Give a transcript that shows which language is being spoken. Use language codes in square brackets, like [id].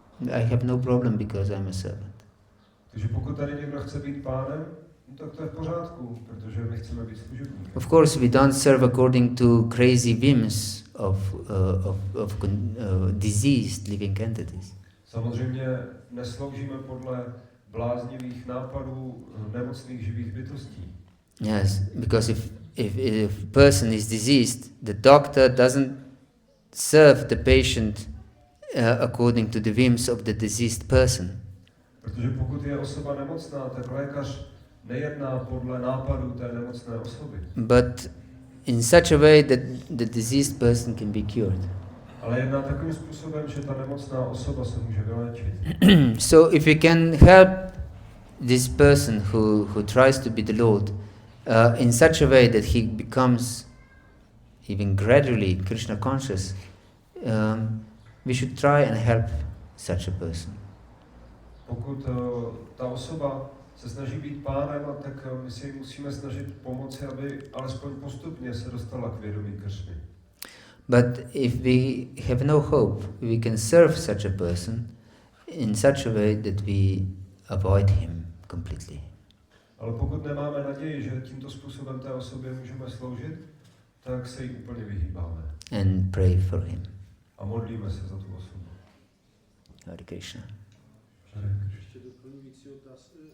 [en] I have no problem because I'm a servant. [cs] Takže pokud tady někdo chce být pánem, tak to je v pořádku, protože my chceme být služebníky. [en] Of course, we don't serve according to crazy whims of diseased living entities. [cs] Samozřejmě nesloužíme podle bláznivých nápadů nemocných živých bytostí. [en] Yes, because if a person is diseased, the doctor doesn't serve the patient according to the whims of the diseased person. [cs] Protože pokud je osoba nemocná, tak lékař nejedná podle nápadů té nemocné osoby. [en] But in such a way that the diseased person can be cured. [cs] Ale jedná takovým způsobem, že ta nemocná osoba se může vyléčit. [en] So if we can help this person who tries to be the Lord in such a way that he becomes even gradually Krishna conscious, we should try and help such a person. [cs] Pokud ta osoba se snaží být pánem, tak my si musíme snažit pomoci, aby alespoň postupně se dostala k vědomí Kršny. [en] But if we have no hope, we can serve such a person in such a way that we avoid him completely. [cs] Ale pokud nemáme naději, že tímto způsobem té osobě můžeme sloužit, tak se jí úplně vyhýbáme. [en] And pray for him. [cs] A modlíme se za tu osobu. [en] Hare Krishna. [cs] Ještě doplňující otázku.